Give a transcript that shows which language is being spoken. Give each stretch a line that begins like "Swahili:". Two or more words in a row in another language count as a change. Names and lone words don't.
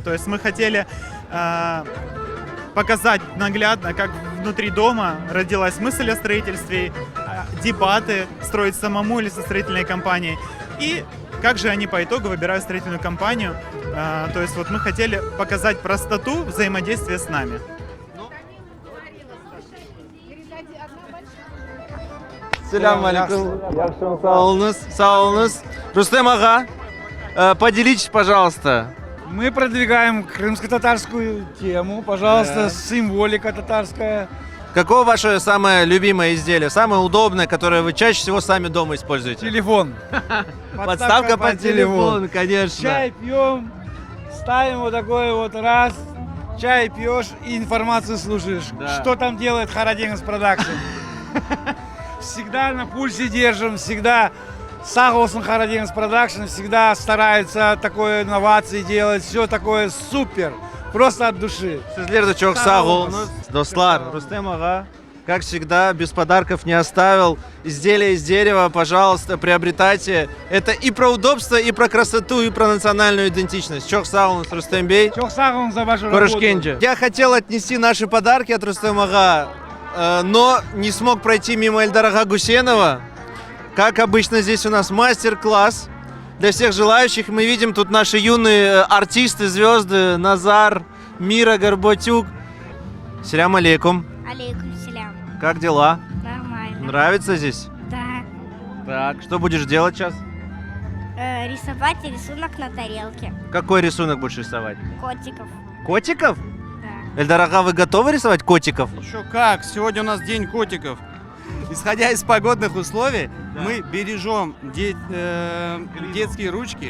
Russian: То есть мы хотели показать наглядно, как внутри дома родилась мысль о строительстве, дебаты, строить самому или со строительной компанией. И как же они по итогу выбирают строительную компанию. То есть вот мы хотели показать простоту взаимодействия с нами.
Crimean Tatar: Селям алейкум. Саулнус.
Russian: Рустем ага, поделитесь, пожалуйста. Мы продвигаем крымско-татарскую тему, пожалуйста, Да. символика татарская. Какое ваше самое любимое изделие, самое удобное, которое вы чаще всего сами дома используете? Телефон. Подставка под телефон, конечно. Чай пьем, ставим вот такой вот раз, чай пьешь и информацию слушаешь. Да. Что там делает Харадингс Продакшн. Всегда на пульсе держим, всегда Сагосон Харадингс Продакшн всегда старается такое инновации делать, все такое супер, просто от души.
Crimean Tatar: Sizler çok sağ olunuz. Dostlar,
Russian: Рустем ага, как всегда, без подарков не оставил. Изделия из дерева, пожалуйста, приобретайте. Это и про удобство, и про красоту, и про национальную идентичность.
Crimean Tatar: Çok sağ olunuz, Рустем Бей. Çok sağ olun
Russian: за вашу
Crimean Tatar: Корышкенджи.
Russian: работу. Я хотел отнести наши подарки от Рустем ага, но не смог пройти мимо Эльдара Гусенова. Как обычно, здесь у нас мастер-класс для всех желающих. Мы видим тут наши юные артисты, звезды.
Crimean Tatar: Назар, Мира Горбатюк. Селям алейкум. Алейкум селям.
Russian: Как дела? Нормально. Нравится здесь? Да. Так, что будешь делать сейчас? Рисовать рисунок на тарелке. Какой рисунок будешь рисовать? Котиков. Котиков? Эльдар ага, вы готовы рисовать котиков? Еще как, сегодня у нас день котиков. Исходя из погодных условий, мы бережем детские ручки.